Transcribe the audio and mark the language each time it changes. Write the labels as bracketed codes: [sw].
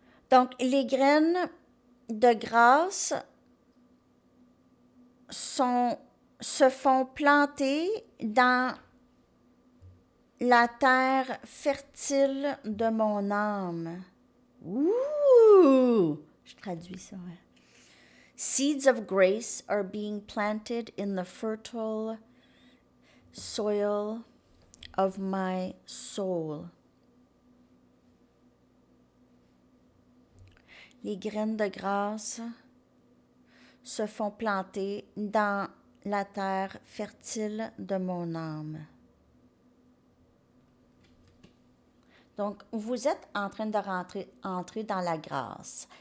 [fr] Donc, les graines de grâce se font planter dans la terre fertile de mon âme. Ouh! Je traduis ça. Ouais. [en] Seeds of grace are being planted in the fertile soil of my soul. [fr] Les graines de grâce se font planter dans la terre fertile de mon âme. Donc, vous êtes en train de entrer dans la grâce.